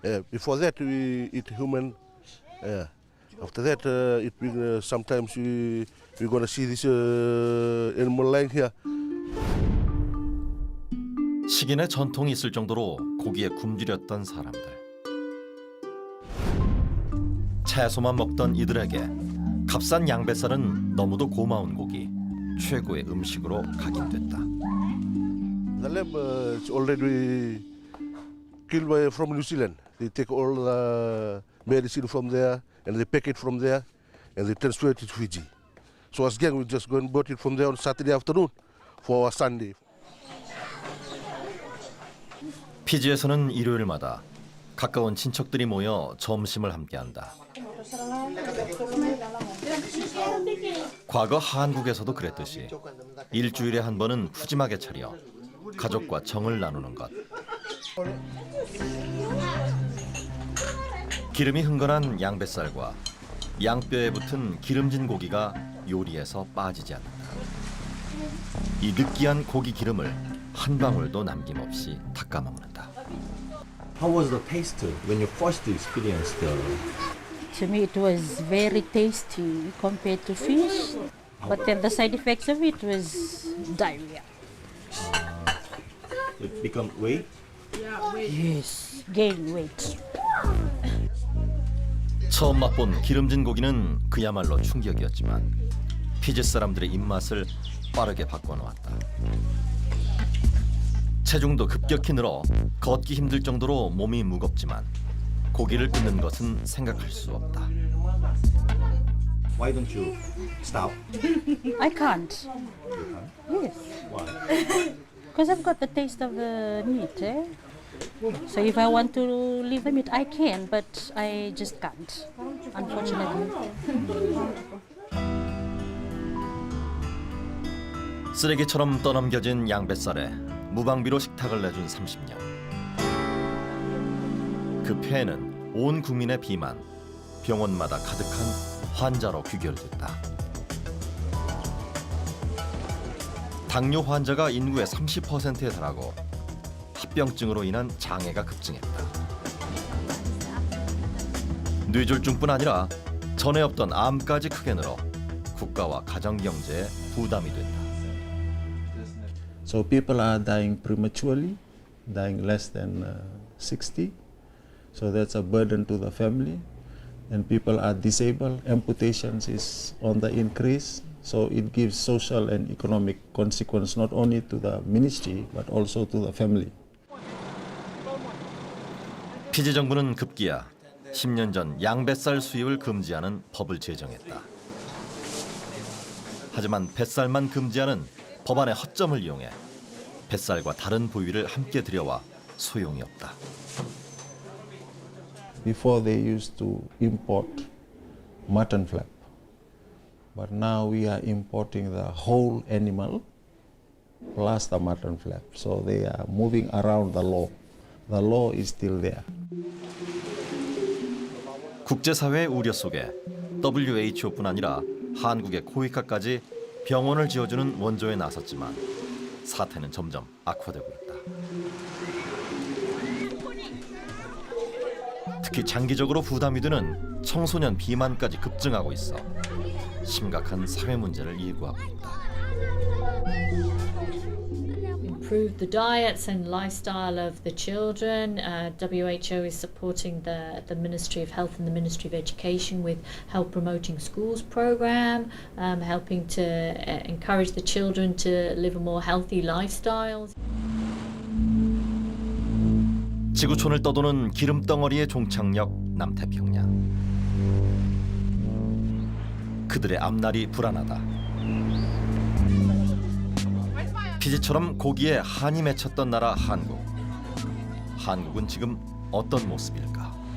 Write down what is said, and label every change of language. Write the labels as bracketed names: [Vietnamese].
[English] Before that we eat human. After that sometimes we're gonna see this animal lying here. [Korean] 식인의 전통이 있을 정도로 고기에 굶주렸던 사람들. 채소만 먹던 이들에게 값싼 양뱃살은 너무도 고마운 고기, 최고의 음식으로 각인됐다. [English] The lamb is already killed by, from New Zealand. They take all the medicine from there and they pack it from there and they transfer it to Fiji. So as gang, we just go and bought it from there on Saturday afternoon for Sunday. [Korean] 피지에서는 일요일마다 가까운 친척들이 모여 점심을 함께한다. 과거 한국에서도 그랬듯이 일주일에 한 번은 푸짐하게 차려 가족과 정을 나누는 것. 기름이 흥건한 양뱃살과 양뼈에 붙은 기름진 고기가 요리에서 빠지지 않는다. 이 느끼한 고기 기름을 한 방울도 남김없이 닦아 먹는다. [English] How was the taste when you first experienced the? To me, it was very tasty compared to fish. But then the side effects of it was diarrhea. It become weight. Yes, gain weight. [Korean] 처음 맛본 기름진 고기는 그야말로 충격이었지만 피지 사람들의 입맛을 빠르게 바꿔놓았다. 체중도 급격히 늘어 걷기 힘들 정도로 몸이 무겁지만 고기를 끊는 것은 생각할 수 없다. [English] Why don't you stop? I can't. Yes. Why? Because I've got the taste of the meat. So if I want to leave the meat, I can, but I just can't, unfortunately. [Korean] 쓰레기처럼 떠넘겨진 양뱃살에 무방비로 식탁을 내준 30년. 그 폐에는 온 국민의 비만, 병원마다 가득한 환자로 귀결됐다. 당뇨 환자가 인구의 30%에 달하고 합병증으로 인한 장애가 급증했다. 뇌졸중뿐 아니라 전에 없던 암까지 크게 늘어 국가와 가정 경제에 부담이 된다. [English] So people are dying prematurely, dying less than 60. So that's a burden to the family. And people are disabled. Amputations is on the increase. So it gives social and economic consequence not only to the ministry but also to the family. [Korean] 피지 정부는 급기야 10년 전 양뱃살 수입을 금지하는 법을 제정했다. 하지만 뱃살만 금지하는 법안의 허점을 이용해 뱃살과 다른 부위를 함께 들여와 소용이 없다. [English] Before they used to import mutton flap, but now we are importing the whole animal plus the mutton flap. So they are moving around the law. The law is still there. [Korean] 국제사회의 우려 속에 WHO뿐 아니라 한국의 코이카까지 병원을 지어주는 원조에 나섰지만 사태는 점점 악화되고 있다. 특히 장기적으로 부담이 되는 청소년 비만까지 급증하고 있어 심각한 사회 문제를 예고하고 있다. [English] Improve the diets and lifestyle of the children. WHO is supporting the Ministry of Health and the Ministry of Education with health promoting schools program, helping to encourage the children to live a more healthy lifestyle. [Korean] 지구촌을 떠도는 기름덩어리의 종착역 남태평양. 그들의 앞날이 불안하다. 피지처럼 고기에 한이 맺혔던 나라 한국. 한국은 지금 어떤 모습일까?